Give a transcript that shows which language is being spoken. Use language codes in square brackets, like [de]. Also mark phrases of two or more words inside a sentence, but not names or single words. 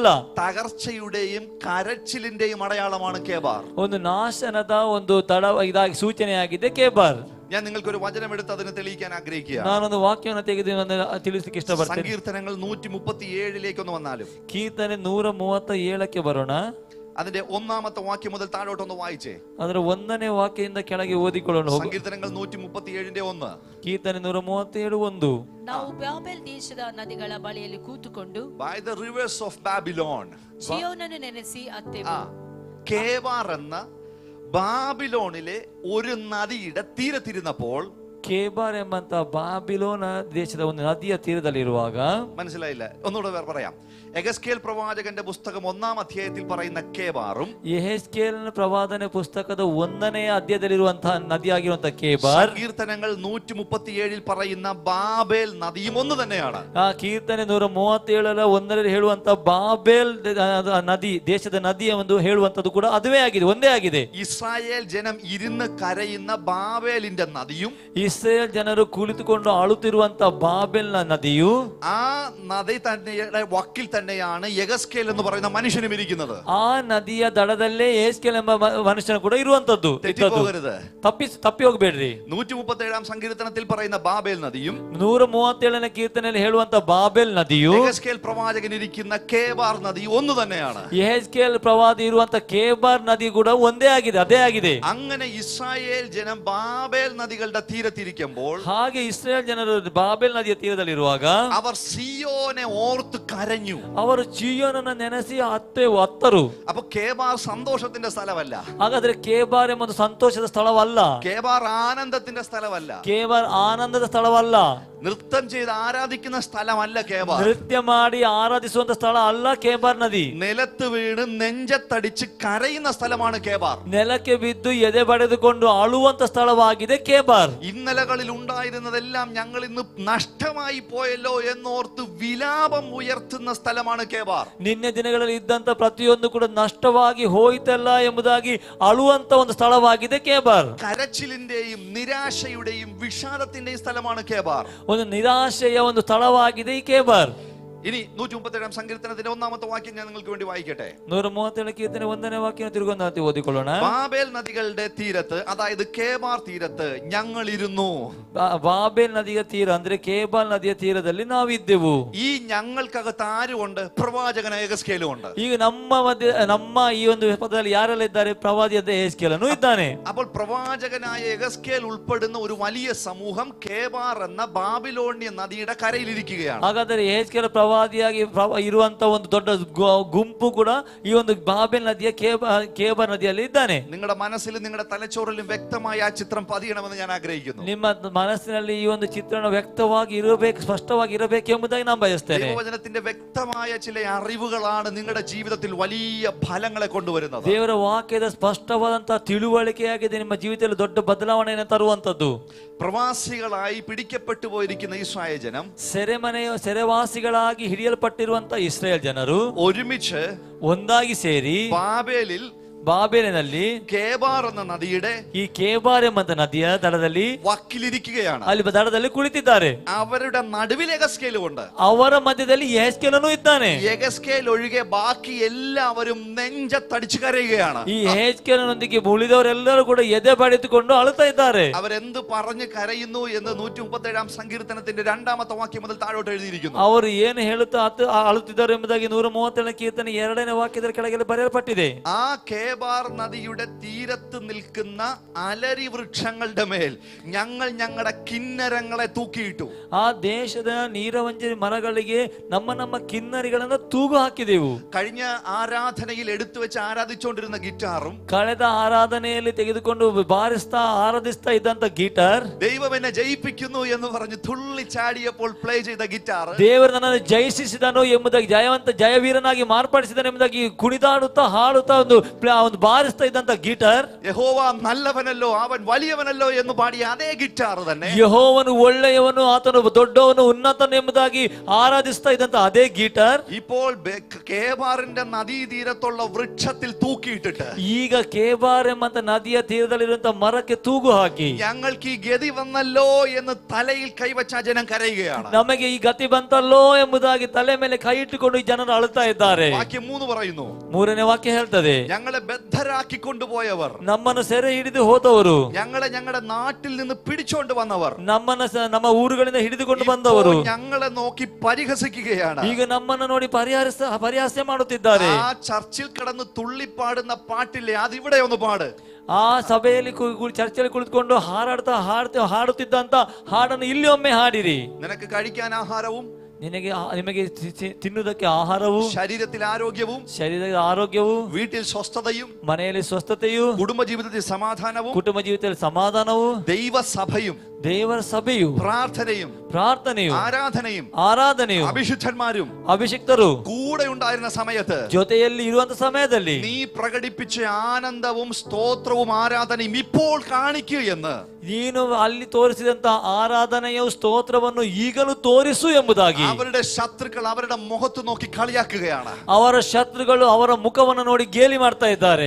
[ml] തകർച്ചയുടെയും കരച്ചിലിന്റെയും അടയാളമാണ് കേബാർ. [kn] ಒಂದು ನಾಶನದ ಒಂದು ತಡ ಇದಾಗಿ ಸೂಚನೆಯಾಗಿದೆ ಕೇಬಾರ್. [ml] ഞാൻ നിങ്ങൾക്ക് ഒരു വചനം എടുത്ത് അതിനെ തെളിയിക്കാൻ ആഗ്രഹിക്കുക. [kn] ನಾನೊಂದು ವಾಕ್ಯವನ್ನು ತೆಗೆದು ತಿಳಿಸಲಿಕ್ಕೆ ಇಷ್ಟಪಡ್ತೇನೆ. [ml] സങ്കീർത്തനങ്ങൾ 137 ഒന്ന് വന്നാലും [kn] ಕೀರ್ತನೆ 137 ಬರೋಣ. [ml] അതിന്റെ ഒന്നാമത്തെ വാക്യം മുതൽ താഴോട്ടൊന്ന് വായിച്ചേ. [kn] ಅದರ 1ನೇ ವಾಕ್ಯದಿಂದ ಕೆಳಗೆ ಓದಿಕೊಳ್ಳೋಣ. [ml] സങ്കീർത്തനങ്ങൾ 137 1. [kn] ಕೀರ್ತನೆ 137:1. ನಾವು ಬ್ಯಾಬೆಲ್ ದೇಶದ ನದಿಗಳ ಬಳಿಯಲ್ಲಿ ಕೂತುಕೊಂಡು [en] By the rivers of Babylon. [kn] ಚಿಯೋನನ್ನು ನೆನೆಸಿ ಅತ್ತೆವು. [ml] കേബാർ എന്ന ബാബിലോണിലെ ഒരു നദിയുടെ തീരത്തിരുന്നപ്പോൾ, [kn] ಕೇಬಾರ್ ಎಂಬಂತ ಬಾಬಿಲೋನ ದೇಶದ ಒಂದು ನದಿಯ ತೀರದಲ್ಲಿರುವಾಗ, [ml] മനസ്സിലായില്ല, ഒന്നുകൂടെ പറയാം. എഗസ്കേൽ പ്രവാചകന്റെ പുസ്തകം 1-ാം അധ്യായത്തിൽ പറയുന്ന കേബാറും [kn] ಯೆಹೆಜ್ಕೇಲನ ಪ್ರವಾದನೆ ಪುಸ್ತಕದ 1ನೇ ಅಧ್ಯಾಯದಲ್ಲಿರುವಂತಹ ನದಿಯಾಗಿರುವಂತಹ ಕೇಬಾರ್, [ml] സങ്കീർത്തനങ്ങൾ 137 പറയുന്ന ബാബേൽ നദിയും ഒന്ന് തന്നെയാണ്. [kn] ಆ ಕೀರ್ತನೆ 137 1ರಲ್ಲಿ ಹೇಳುವಂತ ಬಾಬೆಲ್ ನದಿ, ದೇಶದ ನದಿಯ ಒಂದು ಹೇಳುವಂತದ್ದು ಕೂಡ ಅದುವೇ ಆಗಿದೆ, ಒಂದೇ ಆಗಿದೆ. [ml] ഇസ്രായേൽ ജനം ഇരുന്ന് കരയുന്ന ബാബേലിന്റെ നദിയും, [kn] ಇಸ್ರೇಲ್ ಜನರು ಕುಳಿತುಕೊಂಡು ಅಳುತ್ತಿರುವಂತ ಬಾಬೆಲ್ನ ನದಿಯು, [ml] ആ നദി തന്നെയുടെ വക്കിൽ തന്നെയാണ് യഗസ്കേൽ എന്ന് പറയുന്ന മനുഷ്യനും ഇരിക്കുന്നത്. [kn] ಆ ನದಿಯ ದಡದಲ್ಲೇ ಯೆಹೆಜ್ಕೇಲ್ ಎಂಬ ಮನುಷ್ಯನು ಕೂಡ ಇರುವಂತದ್ದು. [ml] തെറ്റിപ്പോകരുത്. [kn] ತಪ್ಪಿ ಹೋಗ್ಬೇಡ್ರಿ. [ml] 137-ാം സങ്കീർത്തനത്തിൽ പറയുന്ന ബാബേൽ നദിയും [kn] 137ನೇ ಕೀರ್ತನೆಯಲ್ಲಿ ಹೇಳುವಂತ ಬಾಬೆಲ್ ನದಿಯು, [ml] യഗസ്കേൽ പ്രവാചകൻ ഇരിക്കുന്ന കേബാർ നദി ഒന്ന് തന്നെയാണ്. [kn] ಯೆಹೆಜ್ಕೇಲ್ ಪ್ರವಾದಿ ಇರುವಂತ ಕೇಬಾರ್ ನದಿ ಕೂಡ ಒಂದೇ ಆಗಿದೆ, ಅದೇ ಆಗಿದೆ. [ml] അങ്ങനെ ഇസ്രായേൽ ജനം ബാബേൽ നദികളുടെ തീരത്തിരിക്കുമ്പോൾ, [kn] ಹಾಗೆ ಇಸ್ರೇಲ್ ಜನರು ಬಾಬೆಲ್ ನದಿಯ ತೀರದಲ್ಲಿರುವಾಗ [ml] അവർ സിയോനെ ഓർത്ത് കരഞ്ഞു. [kn] ಅವರು ಚೀಯೋನನ್ನು ನೆನೆಸಿ ಅತ್ತರು. [ml] അപ്പൊ കേബാർ സന്തോഷത്തിന്റെ സ്ഥലമല്ല. [kn] ಹಾಗಾದ್ರೆ ಕೇಬಾರ್ ಎಂಬುದು ಸಂತೋಷದ ಸ್ಥಳವಲ್ಲ, [ml] കേബാർ ആനന്ദത്തിന്റെ സ്ഥലമല്ല. [kn] ಕೇಬಾರ್ ಆನಂದದ ಸ್ಥಳವಲ್ಲ, [ml] നൃത്തം ചെയ്ത് ആരാധിക്കുന്ന സ്ഥലമല്ല കേബാർ. [kn] ನೃತ್ಯ ಮಾಡಿ ಆರಾಧಿಸುವಂತ ಸ್ಥಳ ಅಲ್ಲ ಕೇಬಾರ್ ನದಿ. [ml] നിലത്ത് വീണ് നെഞ്ചത്തടിച്ച് കരയുന്ന സ്ഥലമാണ് കേബാർ. [kn] ನೆಲಕ್ಕೆ ಬಿದ್ದು ಎದೆ ಬಡಿದುಕೊಂಡು ಅಳುವಂತ ಸ್ಥಳವಾಗಿದೆ ಕೇಬಾರ್. [ml] ഇന്നലകളിൽ ഉണ്ടായിരുന്നതെല്ലാം ഞങ്ങൾ ഇന്ന് നഷ്ടമായി പോയല്ലോ എന്നോർത്ത് വിലാപം ഉയർത്തുന്ന സ്ഥലമാണ് കേബാർ. [kn] ನಿನ್ನೆ ದಿನಗಳಲ್ಲಿ ಇದ್ದಂತ ಪ್ರತಿಯೊಂದು ಕೂಡ ನಷ್ಟವಾಗಿ ಹೋಯ್ತಲ್ಲ ಎಂಬುದಾಗಿ ಅಳುವಂತ ಒಂದು ಸ್ಥಳವಾಗಿದೆ ಕೇಬಾರ್. [ml] കരച്ചിലിന്റെയും നിരാശയുടെയും വിഷാദത്തിന്റെയും സ്ഥലമാണ് കേബാർ. [kn] ಒಂದು ನಿರಾಶೆಯ ಒಂದು ಸ್ಥಳವಾಗಿದೆ ಈ ಕೇಬಾರ್. [ml] ഇനി 137-ാം സങ്കീർത്തനത്തിന്റെ 1-ാമത്തെ വാക്യം ഞാൻ നിങ്ങൾക്ക് വേണ്ടി വായിക്കട്ടെ. [kn] 137 കീർത്തನೆ 1ನೇ ವಾಕ್ಯ ತಿರುಗೊಂದು ಓದಿಕೊಳ್ಳೋಣ. [ml] ബാബേൽ നദികളുടെ തീരത്ത്, അതായത് കേബാർ തീരത്ത് ഞങ്ങൾ ഇരുന്നു. [kn] ಬಾಬೆಲ್ ನದಿಯ ತೀರ ಅಂದ್ರೆ ಕೇಬಾರ್ ನದಿಯ ತೀರದಲ್ಲಿ ನಾವಿದ್ದೆವು. [ml] ഈ ഞങ്ങൾക്കകത്ത് ആരുമുണ്ട്? പ്രവാചകനായ യഗസ്കേലും ഉണ്ട്. [kn] ಈಗ ನಮ್ಮ ಈ ಒಂದು ಪದದಲ್ಲಿ ಯಾರೆಲ್ಲ ಇದ್ದಾರೆ? ಪ್ರವಾದಿಯಾದ ಯೆಹೆಜ್ಕೇಲನು ಇದ್ದಾನೆ. [ml] അപ്പോൾ പ്രവാചകനായ യഗസ്കേൽ ഉൾപ്പെടുന്ന ഒരു വലിയ സമൂഹം കേബാർ എന്ന ബാബിലോണ്യ നദിയുടെ കരയിലിരിക്കുകയാണ്. [kn] ಹಾಗಾದರೆ ಯೆಹೆಜ್ಕೇಲ ಪ್ರವಾದಿಯಾಗಿ ಇರುವಂತ ಒಂದು ದೊಡ್ಡ ಗುಂಪು ಕೂಡ ಈ ಒಂದು ಬಾಬೆಲ್ ನದಿಯ ಕೇಬಾರ್ ನದಿಯಲ್ಲಿ ಇದ್ದಾನೆ. [ml] നിങ്ങളുടെ മനസ്സിലും നിങ്ങളുടെ തലച്ചോറിലും വ്യക്തമായി ആ ചിത്രം പതിയണമെന്ന് ഞാൻ ആഗ്രഹിക്കുന്നു. [kn] ನಿಮ್ಮ ಮನಸ್ಸಿನಲ್ಲಿ ಈ ಒಂದು ಚಿತ್ರಣ ವ್ಯಕ್ತವಾಗಿ ಇರಬೇಕು, ಸ್ಪಷ್ಟವಾಗಿ ಇರಬೇಕು ಎಂಬುದಾಗಿ ನಾನು ಬಯಸ್ತೇನೆ. [ml] ദൈവവചനത്തിന്റെ വ്യക്തമായ ചില അറിവുകളാണ് നിങ്ങളുടെ ജീവിതത്തിൽ വലിയ ഫലങ്ങളെ കൊണ്ടുവരുന്നത്. [kn] ದೇವರ ವಾಕ್ಯದ ಸ್ಪಷ್ಟವಾದಂತಹ ತಿಳುವಳಿಕೆಯಾಗಿದೆ ನಿಮ್ಮ ಜೀವಿತದಲ್ಲಿ ದೊಡ್ಡ ಬದಲಾವಣೆಯನ್ನು ತರುವಂತದ್ದು. [ml] പ്രവാസികളായി പിടിക്കപ്പെട്ടു പോയിരിക്കുന്ന ഇസ്രായേൽ ജനം, [kn] ಸೆರೆವಾಸಿಗಳಾಗಿ ಹಿಡಿಯಲ್ಪಟ್ಟಿರುವಂತಹ ಇಸ್ರೇಲ್ ಜನರು [ml] ഒരുമിച്ച് [kn] ಒಂದಾಗಿ ಸೇರಿ ಬಾಬೆಲಿನಲ್ಲಿ [ml] കേബാർ എന്ന നദിയുടെ [kn] ಈ ಕೇಬಾರ್ ಎಂಬಂತ ನದಿಯ ದಡದಲ್ಲಿ [ml] വക്കിലിരിക്കുകയാണ്. [kn] ಅಲ್ಲಿ ದಡದಲ್ಲಿ ಕುಳಿತಿದ್ದಾರೆ. [ml] അവരുടെ നടുവിൽ യഗസ്കേലും ഉണ്ട്. [kn] ಅವರ ಮಧ್ಯದಲ್ಲಿ ಯೆಹೆಜ್ಕೇಲನು ಇದ್ದಾನೆ. [ml] യഗസ്കേൽ ഒഴികെ ബാക്കി എല്ലാവരും നെഞ്ചത്തടിച്ചു കരയുകയാണ്. [kn] ಈ ಯೆಹೆಜ್ಕೇಲನೊಂದಿಗೆ ಉಳಿದವರೆಲ್ಲರೂ ಕೂಡ ಎದೆ ಬಡಿದುಕೊಂಡು ಅಳುತ್ತಾ ಇದ್ದಾರೆ. [ml] അവരെന്ത് പറഞ്ഞു കരയുന്നു എന്ന് 137-ാം സങ്കീർത്തനത്തിന്റെ 2-ാമത്തെ വാക്യം മുതൽ താഴോട്ട് എഴുതിയിരിക്കുന്നു. [kn] ಅವರು ಏನು ಹೇಳುತ್ತಾ ಅಳುತ್ತಿದ್ದಾರೆ ಎಂಬುದಾಗಿ 137ನೇ ಕೀರ್ತನೆ 2ನೇ ವಾಕ್ಯದ ಕೆಳಗೆ ಬರೆಯಲ್ಪಟ್ಟಿದೆ. [ml] ആ കേബാർ നദിയുടെ തീരത്ത് നിൽക്കുന്ന അലരി വൃക്ഷങ്ങളുടെ മേൽ ഞങ്ങൾ ഞങ്ങളുടെ കിന്നരങ്ങളെ തൂക്കിയിട്ടു. [kn] ಆ ದೇಶದ ನೀರವಂಜರಿ ಮರಗಳಿಗೆ ನಮ್ಮ ಕಿನ್ನರಿಗಳನ್ನು ತೂಗು ಹಾಕಿದೆವು. [ml] കഴിഞ്ഞ ആരാധനയിൽ എടുത്തു വെച്ച് ആരാധിച്ചുകൊണ്ടിരുന്ന ഗിറ്റാറും, [kn] ಕಳೆದ ಆರಾಧನೆಯಲ್ಲಿ ತೆಗೆದುಕೊಂಡು ಬಾರಿಸ್ತಾ ಆರಾಧಿಸ್ತಾ ಇದ್ದಂತ ಗೀಟಾರ್, [ml] ദൈവം എന്നെ ജയിപ്പിക്കുന്നു എന്ന് പറഞ്ഞ് തുള്ളി ചാടിയപ്പോൾ പ്ലേ ചെയ്ത ഗിറ്റാർ, [kn] ದೇವರು ನನ್ನನ್ನು ಜಯಿಸಿದನು ಎಂಬುದಾಗಿ ಜಯವೀರನಾಗಿ ಮಾರ್ಪಡಿಸಿದನು ಎಂಬುದಾಗಿ ಕುಣಿದಾಡುತ್ತಾ ಹಾಡುತ್ತಾ ಒಂದು ಒಂದು ಬಾರಿಸ್ತಾ ಇದ್ದಂತ ಗೀಟರ್, [ml] യഹോവ നല്ലവനല്ലോ അവൻ വലിയവനല്ലോ എന്ന് പാടിയ അതേ ഗിറ്റാർ തന്നെ, [kn] ಯೆಹೋವನು ಒಳ್ಳೆಯವನು, ಆತನು ದೊಡ್ಡವನು, ಉನ್ನತನು ಎಂಬುದಾಗಿ ಆರಾಧಿಸ್ತಾ ಇದ್ದಂತ ಅದೇ ಗೀಟರ್ [ml] ഇപ്പോൾ കേബാറിന്റെ നദീതീരത്തുള്ള വൃക്ഷത്തിൽ തൂക്കിയിട്ടിട്ട് [kn] ಈಗ ಕೇಬಾರ್ ಎಂಬಂತ ನದಿಯ ತೀರದಲ್ಲಿರುವಂತ ಮರಕ್ಕೆ ತೂಗು ಹಾಕಿ, [ml] ഞങ്ങൾക്ക് ഈ ഗതി വന്നല്ലോ എന്ന് തലയിൽ കൈവച്ച ജനം കരയുകയാണ്. [kn] ನಮಗೆ ಈ ಗತಿ ಬಂತಲ್ಲೋ ಎಂಬುದಾಗಿ ತಲೆ ಮೇಲೆ ಕೈ ಇಟ್ಟುಕೊಂಡು ಈ ಜನರು ಅಳುತ್ತಾ ಇದ್ದಾರೆ. [ml] വാക്യം 3 പറയുന്നു, [kn] ಮೂರನೇ ವಾಕ್ಯ ಹೇಳ್ತದೆ, [ml] ഞങ്ങളെ ബദ്ധരാക്കി കൊണ്ടുപോയവർ, [kn] ನಮ್ಮನ್ನು ಸೆರೆ ಹಿಡಿದು ಹೋದವರು, [ml] ഞങ്ങളെ ഞങ്ങളുടെ നാട്ടിൽ നിന്ന് പിടിച്ചോണ്ട് വന്നവർ, [kn] ನಮ್ಮ ಊರುಗಳಿಂದ ಹಿಡಿದುಕೊಂಡು ಬಂದವರು [ml] ഇപ്പോൾ ഞങ്ങളെ നോക്കി പരിഹസിക്കുകയാണ്. [kn] ಈಗ ನಮ್ಮನ್ನು ನೋಡಿ ಪರಿಹಾಸ್ಯ ಮಾಡುತ್ತಿದ್ದಾರೆ. [ml] ആ ചർച്ചിൽ കിടന്ന് തുള്ളിപ്പാടുന്ന പാട്ടില്ലേ, അതിവിടെ ഒന്ന് പാട്. [kn] ಆ ಸಭೆಯಲ್ಲಿ ಚರ್ಚೆಯಲ್ಲಿ ಕುಳಿತುಕೊಂಡು ಹಾಡುತ್ತಿದ್ದಂತ ಹಾಡನ್ನು ಇಲ್ಲಿ ಒಮ್ಮೆ ಹಾಡಿರಿ. [ml] നിനക്ക് കഴിക്കാൻ ആഹാരവും [kn] ನಿಮಗೆ ತಿನ್ನುವುದಕ್ಕೆ ಆಹಾರವು, [ml] ശരീരത്തിൽ ആരോഗ്യവും, [kn] ಶರೀರದ ಆರೋಗ್ಯವು, [ml] വീട്ടിൽ സ്വസ്ഥതയും, [kn] ಮನೆಯಲ್ಲಿ ಸ್ವಸ್ಥತೆಯು, [ml] കുടുംബ ജീവിതത്തിൽ സമാധാനവും, [kn] ಕುಟುಂಬ ಜೀವಿತದಲ್ಲಿ ಸಮಾಧಾನವು, [ml] ദൈവസഭയും, [kn] ದೇವರ ಸಭೆಯು, ಪ್ರಾರ್ಥನೆಯು, ಆರಾಧನೆಯು, [ml] അഭിഷിക്തന്മാരും [kn] ಅಭಿಷಿಕ್ತರು [ml] കൂടെ ഉണ്ടായിരുന്ന സമയത്ത് [kn] ಜೊತೆಯಲ್ಲಿ ಇರುವಂತ ಸಮಯದಲ್ಲಿ [ml] നീ പ്രകടിപ്പിച്ച ആനന്ദവും സ്തോത്രവും ആരാധനയും ഇപ്പോൾ കാണിക്കൂ എന്ന് [kn] ನೀನು ಅಲ್ಲಿ ತೋರಿಸಿದಂತ ಆರಾಧನೆಯ ಸ್ತೋತ್ರವನ್ನು ಈಗಲೂ ತೋರಿಸು ಎಂಬುದಾಗಿ [ml] അവരുടെ ശത്രുക്കൾ അവരുടെ മുഖത്ത് നോക്കി കളിയാക്കുകയാണ്. [kn] ಅವರ ಶತ್ರುಗಳು ಅವರ ಮುಖವನ್ನು ನೋಡಿ ಗೇಲಿ ಮಾಡ್ತಾ ಇದ್ದಾರೆ.